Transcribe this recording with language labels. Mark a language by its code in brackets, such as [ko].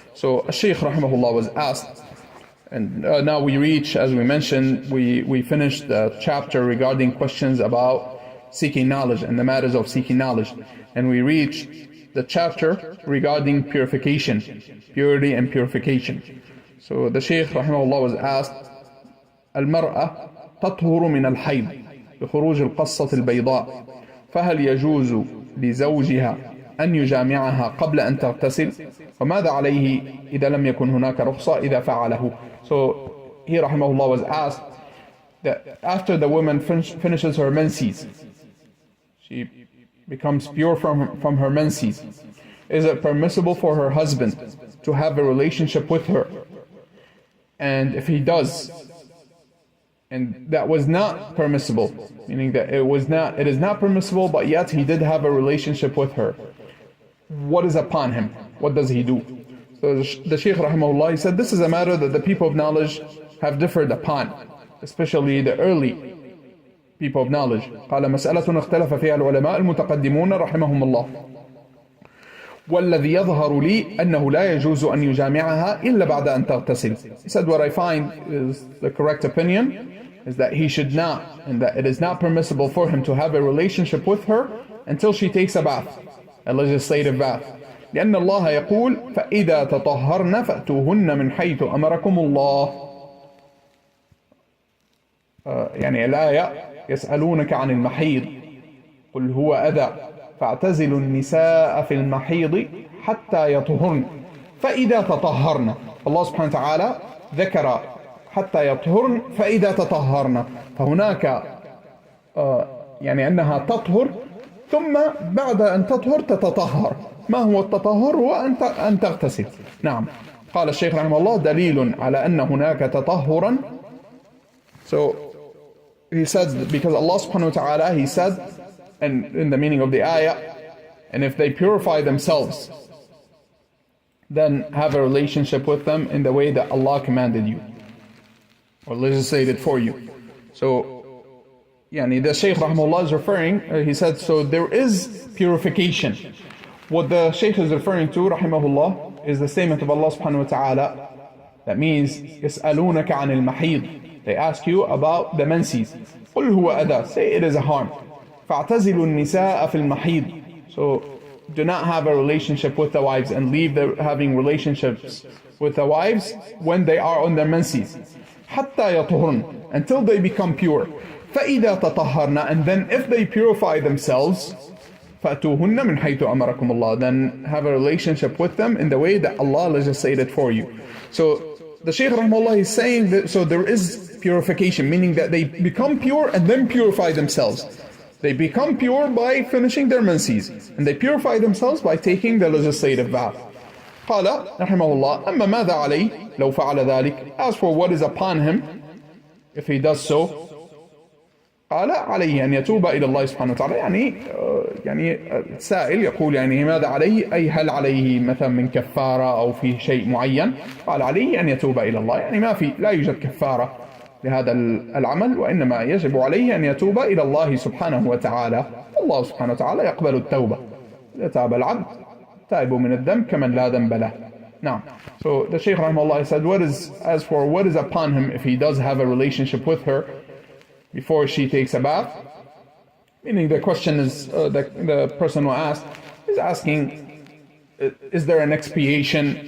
[en] So Shaykh rahimahullah was asked, and now we reach, as we mentioned, we finished the chapter regarding questions about seeking knowledge and the matters of seeking knowledge, and we reached the chapter regarding purification, purity and purification. So the Shaykh rahimahullah was asked, [ar] المرأة تطهر من الحيض بخروج القصة البيضاء فهل يجوز لزوجها أن يجامعها قبل أن تغتسل وماذا عليه إذا لم يكن هناك رخصة إذا فعله. [en] So he rahimahullah was asked that after the woman finishes her menses, she becomes pure from her menses, is it permissible for her husband to have a relationship with her? And if he does, and that was not permissible, meaning that it is not permissible, but yet he did have a relationship with her, what is upon him? What does he do? So the Shaykh rahimahullah, he said, this is a matter that the people of knowledge have differed upon, especially the early people of knowledge. [ar] قال مسألة اختلف فيها العلماء المتقدمون رحمهم الله والذي يظهر لي أنه لا يجوز أن يجامعها إلا بعد أن تغتسل. [en] He said, what I find is the correct opinion is that he should not, and that it is not permissible for him to have a relationship with her until she takes a bath, a legislative bath. [ar] لأن الله يقول فإذا تطهرن فأتوهن من حيث أمركم الله. يعني الآية يسألونك عن المحيض قل هو أذى فاعتزلوا النساء في المحيض حتى يطهرن فإذا تطهرن. الله سبحانه وتعالى ذكر حتى يطهرن فإذا تطهرن، فهناك يعني أنها تطهر ثم بعد أن تطهر تتطهر. ما هو التطهر؟ هو أن تغتسل. نعم. قال الشيخ رحمه الله دليل على أن هناك تطهرا. [en] So he said, because Allah subhanahu wa ta'ala, he said, and in the meaning of the ayah, and if they purify themselves, then have a relationship with them in the way that Allah commanded you or legislated for you. So the Shaykh rahimahullah is referring, he said, so there is purification. What the Shaykh is referring to, rahimahullah, is the statement of Allah subhanahu wa ta'ala. That means, [ar] يَسْأَلُونَكَ عَنِ الْمَحِيضِ. [en] They ask you about the menses. [ar] قُلْ هُوَ أَذَى. [en] Say it is a harm. [ar] فَاعْتَزِلُوا النِّسَاءَ فِي الْمَحِيضِ. [en] So do not have a relationship with the wives and leave having relationships with the wives when they are on their menses. [ar] حَتَّى يَطْهُرْنَ. [en] Until they become pure. [ar] فَإِذَا تَطَهَّرْنَ. [en] And then if they purify themselves, [ar] فَأْتُوهُنَّ مِنْ حَيْثُ أَمَرَكُمُ اللَّهُ. [en] Then have a relationship with them in the way that Allah legislated for you. So the Shaykh rahimahullah is saying that, so there is purification, meaning that they become pure and then purify themselves. They become pure by finishing their menses, and they purify themselves by taking the legislative bath. [ar] قال رحمه الله أما ماذا عليه لو فعل ذلك. [en] As for what is upon him if he does so, [ar] قال عليه أن يتوب إلى الله سبحانه وتعالى. يعني السائل يقول يعني ماذا عليه، أي هل عليه مثلا من كفارة أو في شيء معين. قال عليه أن يتوب إلى الله، يعني لا يوجد كفارة لهذا العمل، وإنما يجب عليه أن يتوب إلى الله سبحانه وتعالى. الله سبحانه وتعالى يقبل التوبة. إذا تاب العبد تائب من الذنب كمن لا ذنب له. [en] Now, so the Shaykh rahimahullah said, as for what is upon him if he does have a relationship with her before she takes a bath, meaning the question is, the person who asked is asking, is there an expiation?